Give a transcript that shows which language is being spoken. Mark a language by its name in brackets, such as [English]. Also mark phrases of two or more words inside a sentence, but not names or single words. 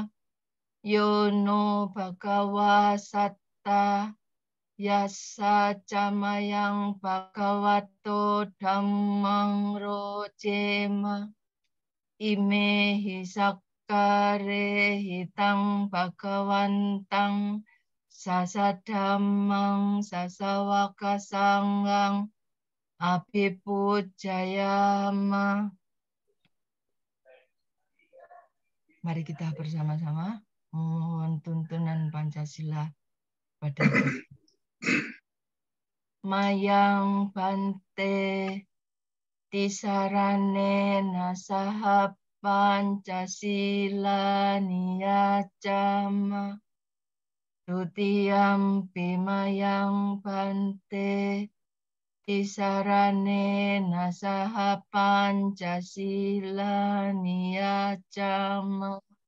[Pali] Yono Bhagawa Satta Yasa Camayang Bhagavato Dhammang Rojema Ime Hisakare Hitang Bhagawantang Sasadhammang Sasawaka Sanghang Abhipujayama. [Indonesian] Mari kita bersama-sama memohon tuntunan Pancasila pada kita. [Pali] Mayang Bante Tisarane Nasaha Pancasila Niyacama Tutiyam Pimayang Bante Tisarane Nasaha Pancasila Niyacama